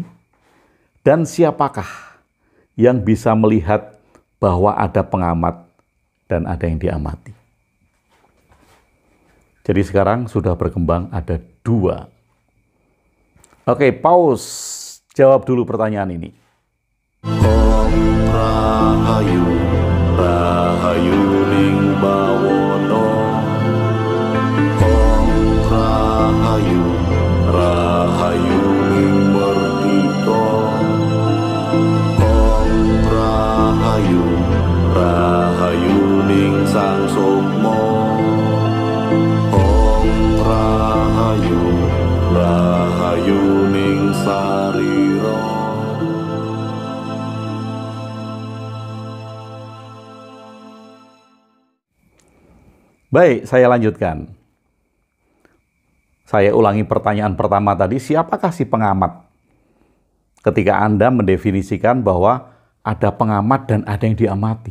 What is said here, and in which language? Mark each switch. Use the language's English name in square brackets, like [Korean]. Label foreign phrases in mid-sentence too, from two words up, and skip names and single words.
[Indonesian] Dan siapakah yang bisa melihat bahwa ada pengamat dan ada yang diamati? Jadi sekarang sudah berkembang ada dua. Oke, pause. Jawab dulu pertanyaan ini. [Javanese] Om Rahayu, Rahayu ning bawono. Om Rahayu, Rahayu ning merdika. Om Rahayu, Rahayu ning sang sukma. Om Rahayu, Rahayu ning sarira. [Indonesian] Baik, saya lanjutkan. Saya ulangi pertanyaan pertama tadi, siapakah si pengamat? ketika Anda mendefinisikan bahwa ada pengamat dan ada yang diamati.